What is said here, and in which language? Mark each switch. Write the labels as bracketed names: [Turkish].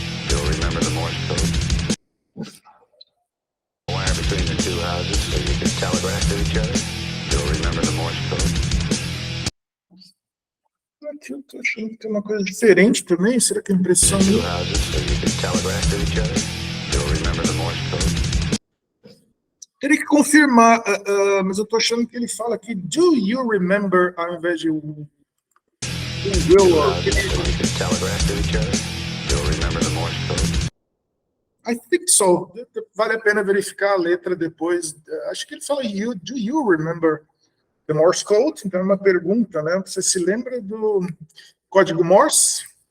[English] You'll remember the Morse code. Wire between the two houses so you could telegraph to each other. You'll remember the Morse code. [Portuguese] Aqui eu tô achando que tem uma coisa diferente também. Será que é impressão [English] Two [Portuguese] minha? [English] houses so you can telegraph to each other. Still remember the Morse code? [Portuguese] Teria que confirmar, mas eu tô achando que ele fala aqui, [English] do you remember, [Portuguese] ao invés de will. [English] Two houses so you can telegraph to each other. Still remember the Morse code? I think so. [Portuguese] Vale a pena verificar a letra depois. Acho que ele fala, [English] do you remember the Morse code? [Portuguese] Então é uma pergunta, né? Você se lembra do código Morse?